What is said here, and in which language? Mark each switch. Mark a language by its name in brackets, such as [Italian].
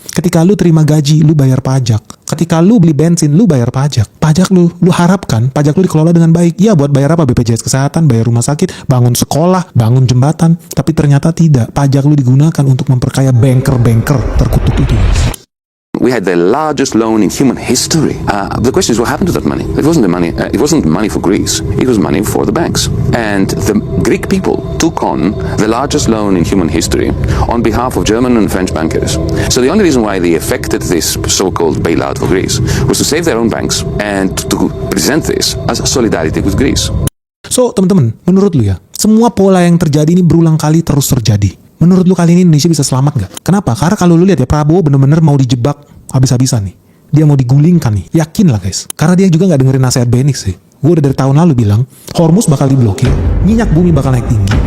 [Indonesian] Ketika lu terima gaji, lu bayar pajak. Ketika lu beli bensin, lu bayar pajak. Pajak lu harapkan pajak lu dikelola dengan baik. Ya buat bayar apa? BPJS Kesehatan, bayar rumah sakit, bangun sekolah, bangun jembatan. Tapi ternyata tidak. Pajak lu digunakan untuk memperkaya banker-banker terkutuk itu. [English] We had the largest loan in human history. The question is, what happened to that money? It wasn't the money. It wasn't money for Greece. It was money for the banks. And the Greek people took on the largest loan in human history on behalf of German and French bankers. So the only reason why they effected this so-called bailout for Greece was to save their own banks and to present this as solidarity with Greece. [Indonesian] So teman-teman, menurut lu ya, semua pola yang terjadi ini berulang kali terus terjadi. Menurut lu kali ini Indonesia bisa selamat nggak? Kenapa? Karena kalau lu lihat ya, Prabowo bener-bener mau dijebak habis-habisan nih. Dia mau digulingkan nih. Yakin lah guys. Karena dia juga nggak dengerin nasihat Benix sih. Gue udah dari tahun lalu bilang, Hormuz bakal diblokir, minyak bumi bakal naik tinggi.